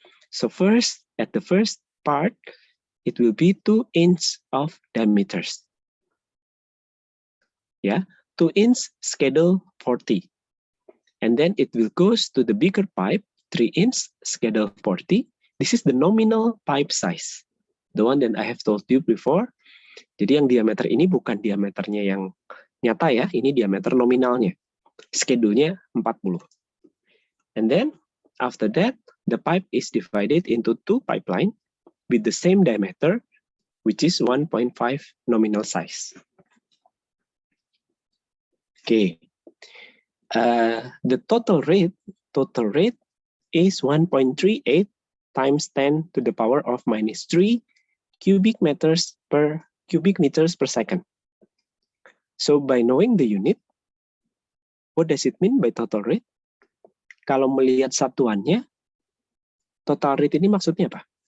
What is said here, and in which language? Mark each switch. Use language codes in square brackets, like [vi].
[en] So first, at the first part, it will be 2 inches of diameters. Yeah, 2 inch schedule 40. And then it will goes to the bigger pipe, 3 inch schedule 40. This is the nominal pipe size, the one that I have told you before. [id] Jadi yang diameter ini bukan diameternya yang nyata ya, ini diameter nominalnya. Schedule-nya 40. [en] And then after that, the pipe is divided into 2 pipeline with the same diameter, which is 1.5 nominal size. Okay. The total rate is 1.38 times 10 to the power of minus 3 cubic meters per second. So by knowing the unit, what does it mean by total rate? [id] Kalau melihat satuannya, total rate ini maksudnya apa?